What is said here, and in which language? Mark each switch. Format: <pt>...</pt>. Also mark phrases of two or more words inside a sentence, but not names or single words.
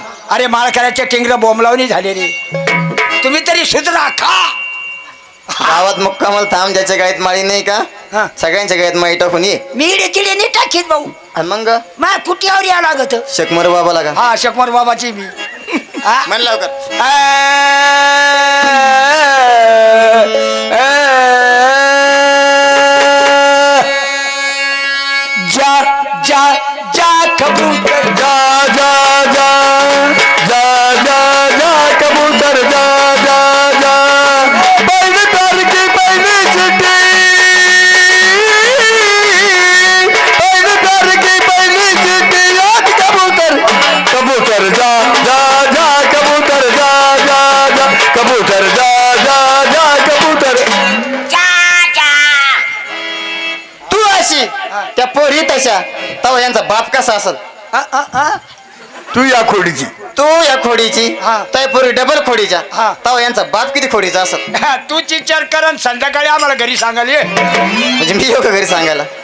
<mr>अरे माळकऱ्याचे टिंगर बोंबलावणी झाले रे तुम्ही तरी सुधरा खा गावात मुक्कामाल थांब ज्याच्या गायत माळी नाही का हा. सगळ्यांच्या गायत माळी टाकून ये मी देखील नाही टाकीत भाऊ आणि मग मा कुटीवर या लागत शेकमर बाबाला का हा शकमर बाबाची मी हा? म्हण लवकर</mr> <hi>जा जा जा कबूतर जा जा जा जा जा जा कबूतर जा जा जा पहले तार की पहली चिट्ठी पहले तार की पहली चिट्ठी याद कबूतर कबूतर जा जा जा कबूतर जा जा जा कबूतर जा जा जा कबूतर</hi> <mr>तू अशी त्या पोरी तशा तवा यांचा बाप कसा असल तू या खोडीची तू या खोडीची हा. त्या पोरी डबल खोडीच्या हा. तवा यांचा बाप किती खोडीचा असल तू विचार कर आणि संध्याकाळी आम्हाला घरी सांगाल ये म्हणजे मी येऊ का घरी सांगायला</mr>